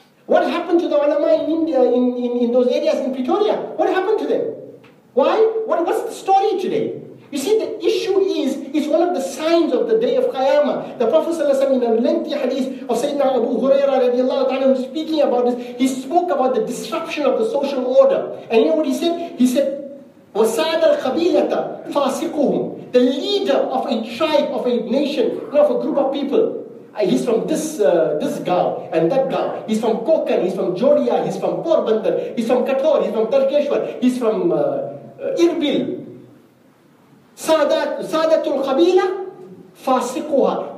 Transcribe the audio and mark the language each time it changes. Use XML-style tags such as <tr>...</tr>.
<en>What happened to the ulama in India, in those areas in Pretoria? What happened to them? Why? What's the story today? You see, the issue is, it's one of the signs of the day of Qiyamah. The Prophet ﷺ, in a lengthy hadith of Sayyidina Abu Hurairah radiallahu ta'ala, speaking about this, he spoke about the disruption of the social order. And you know what he said? He said,</en> <ar>وَسَادَ الْخَبِيلَةَ فَاسِقُهُمْ.</ar> <en>The leader of a tribe, of a nation, you know, of a group of people. He's from this Gaon and that Gaon. He's from Konkan, he's from Jodia, he's from Porbandar, he's from Kathor, he's from Tarkeshwar, he's from Irbil. Sadatul Qabila Fasiquha.</en>